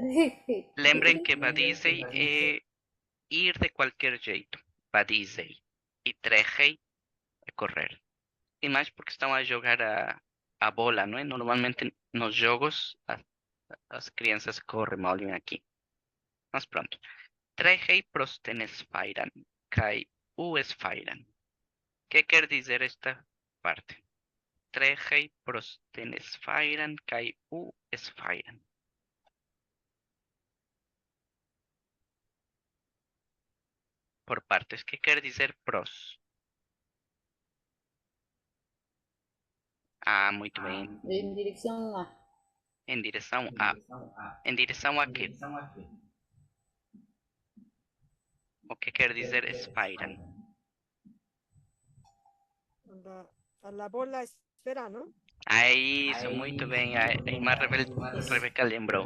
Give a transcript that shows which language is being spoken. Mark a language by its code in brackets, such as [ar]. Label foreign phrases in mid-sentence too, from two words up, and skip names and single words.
[pt] Lembrem que [el] vadizei [pt] é ir de qualquer jeito. [el] Vadizei. [pt] E [el] trejei [pt] é correr. E mais porque estão a jogar a bola, não é? Normalmente nos jogos as crianças correm, olhem aqui. Mas pronto. [el] Trejei pros tenes fairan. Kai us fairan. [pt] Que quer dizer esta parte? [el] Trejei pros tenes fairan. Kai us fairan. [pt] Por partes. Que quer dizer pros? Ah, muito bem. [es] En dirección a. [pt] Em direção a. Em direção a quê? O que quer dizer [el] espairan? [es] A la bola esfera, ¿no? [pt] Ah, isso, muito bem. A irmã Rebeca lembrou.